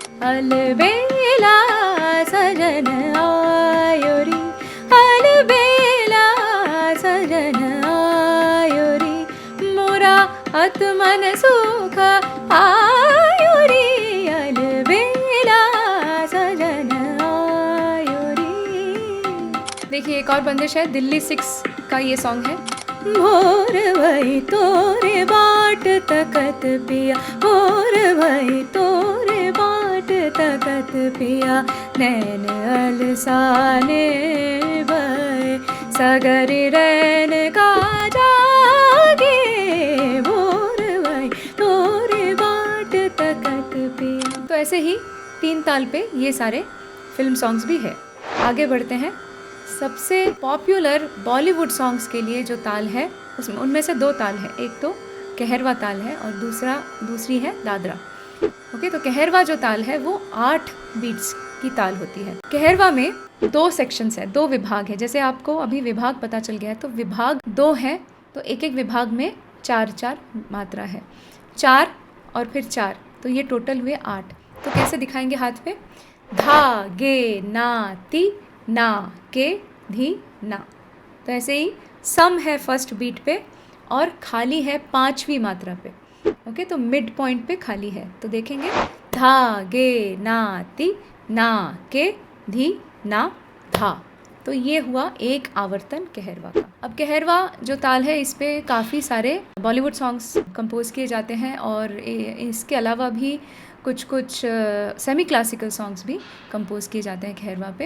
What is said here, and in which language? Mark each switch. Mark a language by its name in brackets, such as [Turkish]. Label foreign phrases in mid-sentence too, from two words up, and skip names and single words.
[Hindi] अलबेला सजन आयो रे, अलबेला सजन आयो रे, मोरा आत्मन सुख आयो रे, अलबेला सजन आयो रे। देखिए एक और बंदिश है, दिल्ली 6 का ये सॉन्ग है। भोर भई तोरे बाट तकत पिया, भोर भई तोरे बाट तकत पिया, नैन अलसाने भय सगरी रैन का जागे, भोर भई तोरे बाट तकत पिया। तो ऐसे ही 3 ताल पे ये सारे [English] film songs [Hindi] भी है। आगे बढ़ते हैं। सबसे [English] popular Bollywood songs [Hindi] के लिए जो ताल है, उसमें उनमें से 2 ताल है, एक तो कहरवा ताल है और दूसरी है दादरा। ओके, तो कहरवा जो ताल है वो 8 बीट्स की ताल होती है। कहरवा में 2 सेक्शंस है, 2 विभाग है। जैसे आपको अभी विभाग पता चल गया है, तो विभाग 2 है, तो एक एक विभाग में 4-4 मात्रा है, 4 और फिर 4, तो ये टोटल हुए 8। तो कैसे दिखाएंगे हाथ पे? धा गे ना ती ना के धी ना। तो ऐसे ही सम है [English] first beat [Hindi] पे और खाली है 5वीं मात्रा पे। ओके, तो [English] mid point [Hindi] पे खाली है। तो देखेंगे, धा गे ना ती ना के धी ना धा। तो ये हुआ एक आवर्तन कहरवा का। अब कहरवा जो ताल है, इस पे काफ़ी सारे [English] Bollywood songs [Hindi] कंपोज किए जाते हैं और इसके अलावा भी कुछ [English] semi classical songs [Hindi] भी कंपोज किए जाते हैं कहरवा पे।